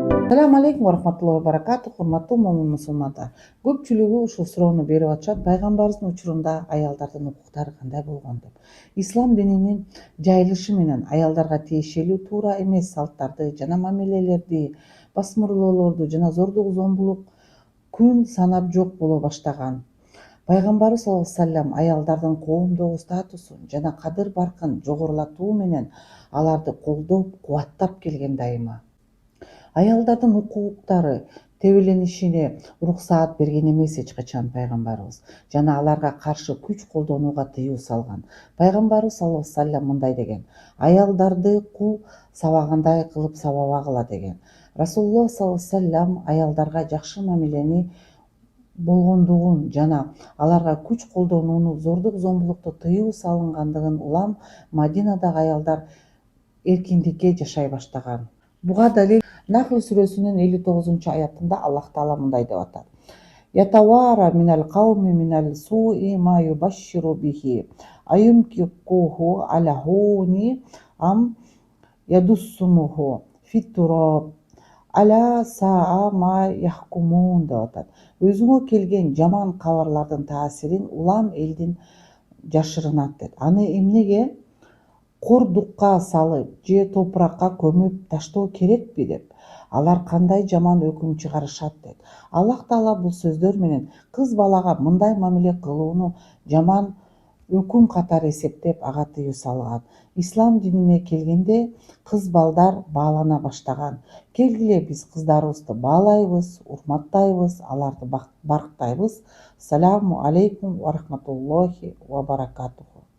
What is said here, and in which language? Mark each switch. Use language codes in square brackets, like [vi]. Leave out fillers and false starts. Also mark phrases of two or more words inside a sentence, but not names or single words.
[ar] السلام عليكم ورحمة الله وبركاته. [ky] Урматтуу момун мусулмандар. Көпчүлүгү ушул суроону берип атышат. Пайгамбарыбыздын учурунда аялдардын укуктары кандай болгон деп. Ислам дининин жайылышы менен аялдарга тиешелүү туура эмес салттарды жана мамилелерди, басмырлоолорду жана зордук зомбулук күн санап жок боло баштаган. Пайгамбарыбыз [ar] صلى الله عليه وسلم [ky] аялдардын коомдогу статусун жана кадыр-баркын жогорулатуу менен аларды колдоп, кубаттап келген дайыма. Аялдардын укуктары тебеленишине уруксаат берген эмес эч качан пайгамбарыбыз жана аларга каршы күч колдонууга тыюу салган. Пайгамбарыбыз [ar] صلى الله عليه وسلم [ky] мындай деген: аялдарды кул сабагандай кылып сабабагыла деген. Расулуллах [ar] صلى الله عليه وسلم [ky] аялдарга жакшы мамилени болгондугун жана аларга күч колдонууну, зордук зомбулукту тыюу салынгандыгын улам Мадинадагы аялдар эркиндикке жашай баштаган. Буга далил Нахл сүрөсүнүн 59-аятында Аллах Таала мындай деп атат: [ar] يتوارى من القوم من سوء ما يبشر به أيمسكه على هون أم يدسه في التراب ألا ساء ما يحكمون [ky] деп атат. Өзүңө келген жаман кабарлардын таасирин улам элдин жашырынат дейт. Аны эмнеге кордукка салып же топуракка көмүп таштоо керекпи деп. Алар кандай жаман өкүм чыгарышат дейт. Аллах Таала бул сөздөр менен кыз балага мындай мамиле кылууну жаман өкүм катары эсептеп ага тыюу салган. Ислам динине келгенде кыз балдар баалана баштаган. Келгиле биз кыздарыбызды баалайбыз, урматтайбыз, аларды барктайбыз. [ar] السلام عليكم ورحمة الله وبركاته.